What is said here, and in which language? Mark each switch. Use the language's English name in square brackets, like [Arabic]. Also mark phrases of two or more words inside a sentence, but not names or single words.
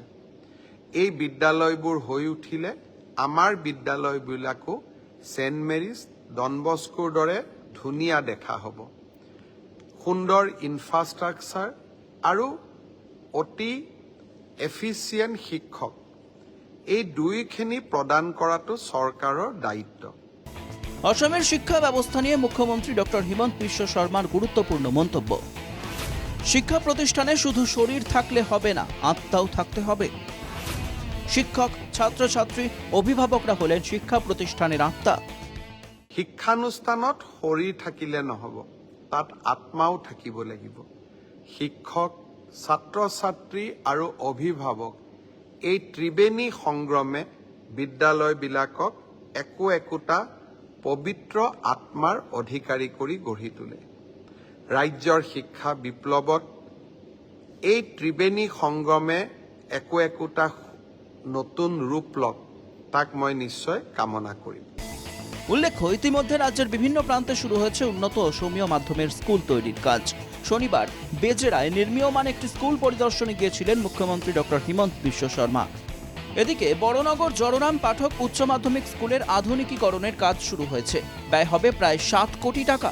[Assamese] এই বিদ্যালয়বোৰ হৈ উঠিলে আমাৰ বিদ্যালয়বিলাকো সেন্ট মেৰিজ ডন বস্কোৰ দৰে ধুনীয়া দেখা হ'ব। সুন্দৰ ইনফ্ৰাষ্ট্ৰাকচাৰ আৰু অতি এফিচিয়েণ্ট শিক্ষক এই দুইখিনি প্ৰদান কৰাটো চৰকাৰৰ দায়িত্ব। [Bangla] অসমের শিক্ষা ব্যবস্থা নিয়ে মুখ্যমন্ত্রী ডক্টর হিমন্ত বিশ্ব শর্মার গুরুত্বপূর্ণ মন্তব্য। শিক্ষা প্রতিষ্ঠানে শুধু শরীর থাকলে হবে না, আত্মাও থাকতে হবে। শিক্ষক, ছাত্রছাত্রী, অভিভাবকরা হলেন শিক্ষা প্রতিষ্ঠানের আত্মা। [Assamese] শিক্ষানুষ্ঠানত শৰীৰ থাকিলে নহ'ব, তাত আত্মাও থাকিব লাগিব। শিক্ষক, ছাত্ৰ ছাত্ৰী আৰু অভিভাৱক এই ত্ৰিবেণী সংগ্ৰমে বিদ্যালয়বিলাকক একোটা পবিত্ৰ আত্মাৰ অধিকাৰী কৰি গঢ়ি তোলে। ৰাজ্যৰ শিক্ষা বিপ্লৱত এই ত্ৰিবেণী সংগ্ৰমে একোটা নতুন ৰূপ লওক, তাক মই নিশ্চয় কামনা কৰিম। [Bangla] উল্লেখ্য, ইতিমধ্যে রাজ্যের বিভিন্ন প্রান্তে শুরু হয়েছে উন্নত অসমীয় মাধ্যমের স্কুল তৈরির কাজ। শনিবার বেজেরায় নির্মীয়মান একটি স্কুল পরিদর্শনে গিয়েছিলেন মুখ্যমন্ত্রী ডক্টর হিমন্ত বিশ্ব শর্মা। এদিকে বড়নগর জড়রাম পাঠক উচ্চ মাধ্যমিক স্কুলের আধুনিকীকরণের কাজ শুরু হয়েছে। ব্যয় হবে প্রায় 7 কোটি টাকা।